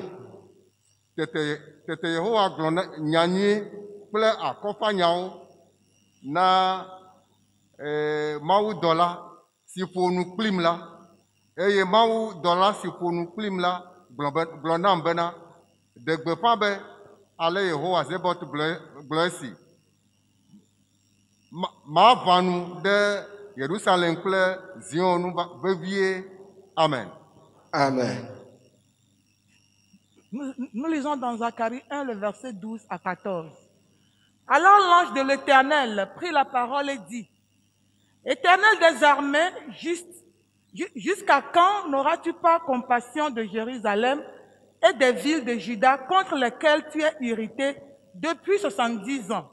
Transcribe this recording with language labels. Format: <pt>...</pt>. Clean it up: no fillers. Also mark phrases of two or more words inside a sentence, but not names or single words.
<ee>Tete Yehowa gblɔ nyanyui kple akɔfanyawo na Mawu dɔla si ƒo nu kplim la eye Mawu dɔla si ƒo nu kplim la gblɔ nam bena ɖe gbeƒã be ale Yehowa Zebɔt gblɔ esi maʋã nu ɖe Yerusalem kple Zion nu vevie. Amen. Amen.</ee> <fr>Nous lisons dans Zacharie 1, le verset 12 à 14. Alors l'ange de l'Éternel prit la parole et dit, Éternel des armées, jusqu'à quand n'auras-tu pas compassion de Jérusalem et des villes de Juda contre lesquelles tu es irrité depuis 70 ans?</fr>